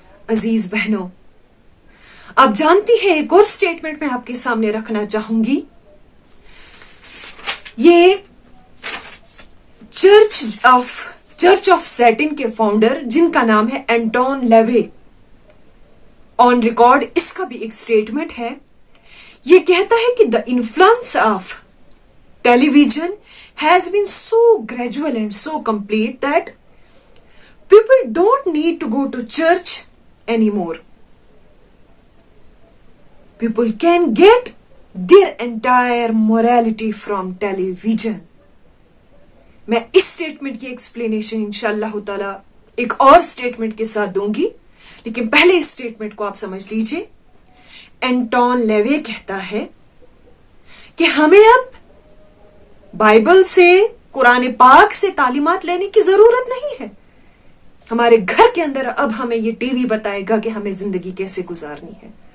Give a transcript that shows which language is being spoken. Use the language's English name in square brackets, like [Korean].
[Urdu] عزیز بہنوں، آپ جانتی ہیں ایک اور سٹیٹمنٹ میں آپ کے سامنے رکھنا چاہوں گی. یہ چرچ آف سیٹن کے فاؤنڈر جن کا نام ہے اینٹون لیوے، آن ریکارڈ اس کا بھی ایک سٹیٹمنٹ ہے. یہ کہتا ہے کہ [English] the influence of television has been so gradual and so complete that people don't need to go to church anymore. People can get their entire morality from television. [Urdu] میں اس statement کی ایکسپلینیشن انشاءاللہ تعالی ایک اور سٹیٹمنٹ کے ساتھ دوں گی، لیکن پہلے اس سٹیٹمنٹ کو آپ سمجھ لیجئے. اینٹون لیوے کہتا ہے کہ ہمیں اب بائبل سے قرآن پاک سے تعلیمات لینے کی ضرورت نہیں ہے. ہمارے گھر کے اندر اب ہمیں یہ ٹی وی بتائے گا کہ ہمیں زندگی کیسے گزارنی ہے.